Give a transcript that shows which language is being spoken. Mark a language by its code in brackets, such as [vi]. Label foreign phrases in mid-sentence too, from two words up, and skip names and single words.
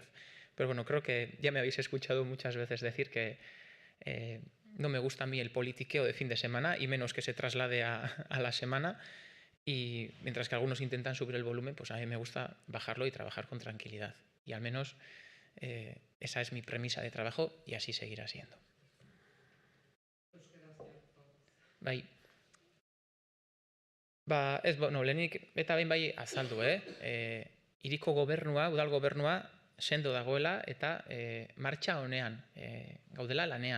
[es] Pero bueno, creo que ya me habéis escuchado muchas veces decir que no me gusta a mí el politiqueo de fin de semana, y menos que se traslade a la semana. Y mientras que algunos intentan subir el volumen, pues a mí me gusta bajarlo y trabajar con tranquilidad. Y al menos esa es mi premisa de trabajo, y así seguirá siendo. [eu] Bai. Lehenik eta behin bai azaldu, hiriko gobernua, udal gobernua sendo dagoela eta martxa honean gaudela lanean.